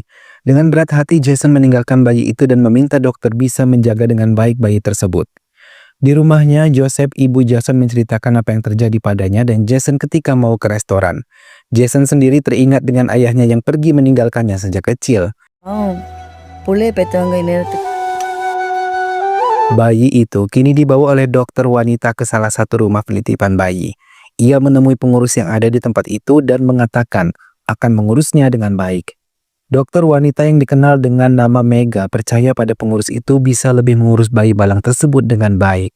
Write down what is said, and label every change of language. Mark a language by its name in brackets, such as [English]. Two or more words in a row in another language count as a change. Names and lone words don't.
[Indonesian] Dengan berat hati, Jason meninggalkan bayi itu dan meminta dokter bisa menjaga dengan baik bayi tersebut. Di rumahnya, Joseph, ibu Jason menceritakan apa yang terjadi padanya dan Jason ketika mau ke restoran. Jason sendiri teringat dengan ayahnya yang pergi meninggalkannya sejak kecil. [Tamil] புள்ளைய பெற்றவங்க இந்நேரத்துக்கு [Indonesian] Bayi itu kini dibawa oleh dokter wanita ke salah satu rumah penitipan bayi. Ia menemui pengurus yang ada di tempat itu dan mengatakan akan mengurusnya dengan baik. Dokter wanita yang dikenal dengan nama Mega percaya pada pengurus itu bisa lebih mengurus bayi balang tersebut dengan baik.